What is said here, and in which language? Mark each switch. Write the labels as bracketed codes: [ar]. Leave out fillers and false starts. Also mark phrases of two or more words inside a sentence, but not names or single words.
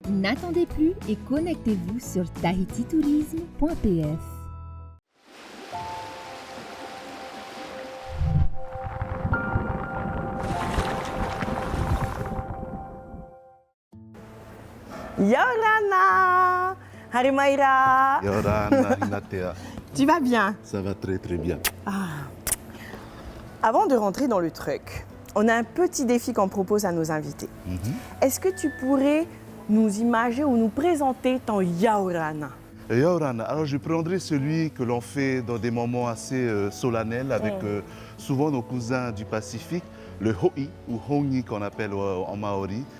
[fr] N'attendez plus et connectez-vous sur tahititourisme.pf. Yorana! Harimaira! Yorana, Hinatea. Tu vas bien? Ça va très très bien. Avant de rentrer dans le truc, on a un petit défi qu'on propose à nos invités. Est-ce que tu pourrais nous imager ou nous présenter ton Yaorana? Yorana, alors je prendrai celui que l'on fait dans des moments assez solennels avec souvent nos cousins du Pacifique, le Hoi ou Hongi qu'on appelle en maori.